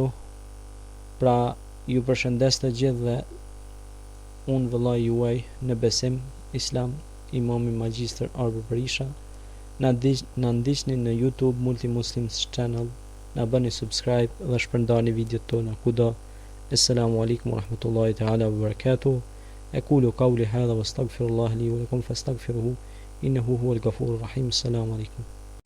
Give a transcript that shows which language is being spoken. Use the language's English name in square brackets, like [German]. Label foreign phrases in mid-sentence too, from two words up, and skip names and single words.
[Albanian] Pra ju përshëndes të gjithë dhe unë vëllai juaj në besim islam, imami magjistër Arbër Berisha. Na ndiqni në YouTube Multi Muslims Channel, na bëni subscribe dhe shpërndani videot tona kudo. [Arabic] السلام عليكم ورحمة الله تعالى وبركاته. أقول قولي هذا وأستغفر الله لي ولكم فاستغفروه إنه هو الغفور الرحيم. السلام عليكم.